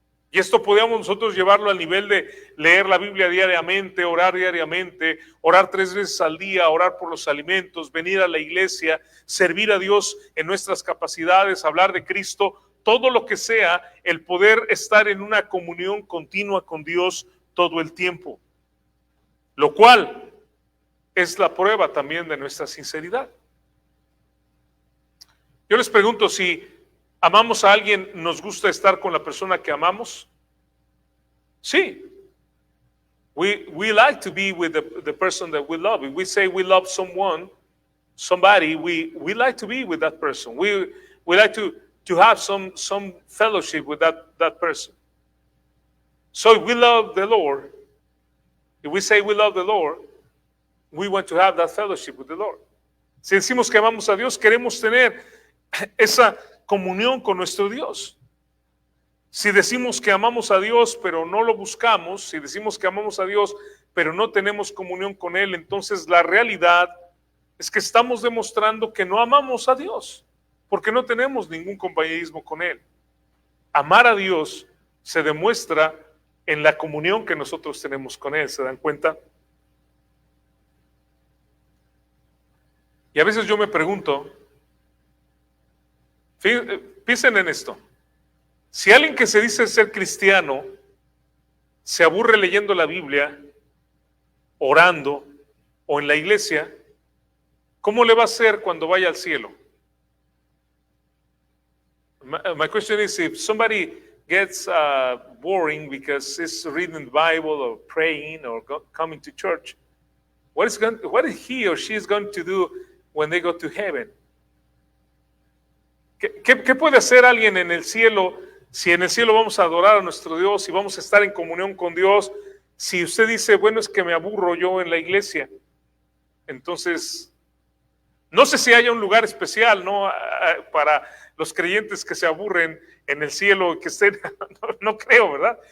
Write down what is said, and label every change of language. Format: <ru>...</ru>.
<es>Y esto podríamos nosotros llevarlo al nivel de leer la Biblia diariamente, orar 3 veces al día, orar por los alimentos, venir a la iglesia, servir a Dios en nuestras capacidades, hablar de Cristo, todo lo que sea, el poder estar en una comunión continua con Dios todo el tiempo. Lo cual es la prueba también de nuestra sinceridad. Yo les pregunto, si amamos a alguien, ¿nos gusta estar con la persona que amamos? Sí.</es> <en>We like to be with the person that we love. If we say we love somebody, we like to be with that person. We like to have some fellowship with that person. So if we love the Lord, if we say we love the Lord, we want to have that fellowship with the Lord.</en> <es>Si decimos que amamos a Dios, queremos tener esa comunión con nuestro Dios. Si decimos que amamos a Dios pero no lo buscamos, si decimos que amamos a Dios pero no tenemos comunión con Él, entonces la realidad es que estamos demostrando que no amamos a Dios, porque no tenemos ningún compañerismo con Él. Amar a Dios se demuestra en la comunión que nosotros tenemos con Él, ¿se dan cuenta? Y a veces yo me pregunto, piensen en esto. Si alguien que se dice ser cristiano se aburre leyendo la Biblia, orando o en la iglesia, ¿cómo le va a hacer cuando vaya al cielo?</es> <en>My question is, if somebody gets boring because he's reading the Bible or praying or coming to church, what is he or she is going to do when they go to heaven?</en> <es>¿Qué puede hacer alguien en el cielo si en el cielo vamos a adorar a nuestro Dios y vamos a estar en comunión con Dios? Si usted dice, bueno, es que me aburro yo en la iglesia, entonces no sé si haya un lugar especial, ¿no?, para los creyentes que se aburren en el cielo, que estén, no creo, ¿verdad?</es>